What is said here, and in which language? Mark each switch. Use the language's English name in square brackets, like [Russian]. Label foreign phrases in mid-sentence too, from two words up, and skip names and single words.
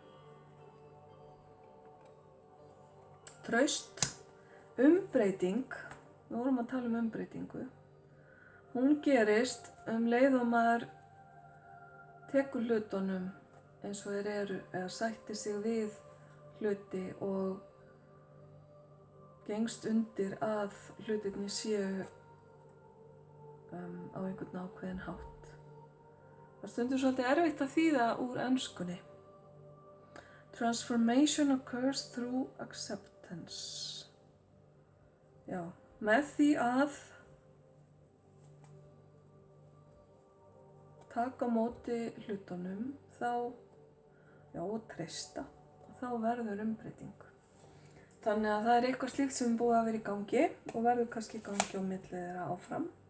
[Icelandic] Traust, umbreyting, við vorum að tala um umbreytingu, hún gerist leið og maður tekur hlutunum eins og þeir eru, eða sættir sig við hluti og gengst undir að hlutirnir séu á einhvern ákveðinn hátt. Það stundur svolítið erfitt að þýða úr enskunni. [English] Transformation occurs through acceptance. [Icelandic] Já, með því að taka á móti hlutunum og treysta, þá verður umbreyting. Þannig að það er eitthvað slíkt sem búið að vera í gangi og verður kannski í gangi á milli þeirra áfram.